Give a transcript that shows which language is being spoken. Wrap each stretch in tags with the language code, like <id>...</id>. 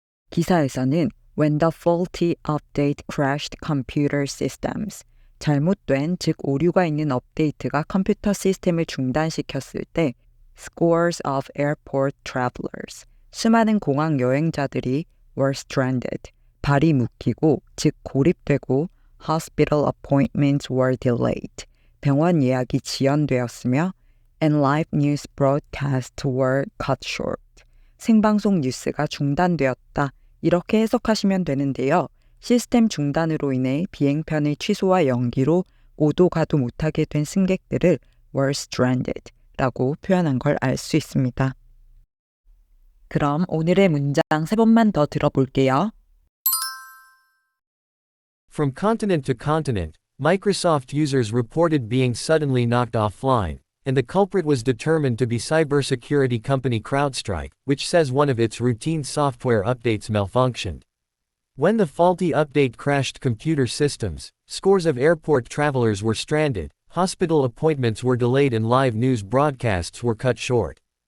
<ko>기사에서는</ko> <en>when the faulty update crashed computer systems,</en> <ko>잘못된 즉 오류가 있는 업데이트가 컴퓨터 시스템을 중단시켰을 때</ko> <en>scores of airport travelers,</en> <ko>수많은 공항 여행자들이</ko> <en>were stranded,</en> <ko>발이 묶이고 즉 고립되고</ko> <en>hospital appointments were delayed,</en> <ko>병원 예약이 지연되었으며</ko> <en>and live news broadcasts were cut short,</en> <ko>생방송 뉴스가 중단되었다. 이렇게 해석하시면 되는데요. 시스템 중단으로 인해 비행편의 취소와 연기로 오도 가도 못하게 된 승객들을 were stranded 라고 표현한 걸 알 수 있습니다. 그럼 오늘의 문장 3번만 더 들어볼게요.</ko> <en>From continent to continent, Microsoft users reported being suddenly knocked offline, and the culprit was determined to be cybersecurity company CrowdStrike, which says one of its routine software updates malfunctioned. When the faulty update crashed computer systems, scores of airport travelers were stranded, hospital appointments were delayed, and live news broadcasts were cut short.</en>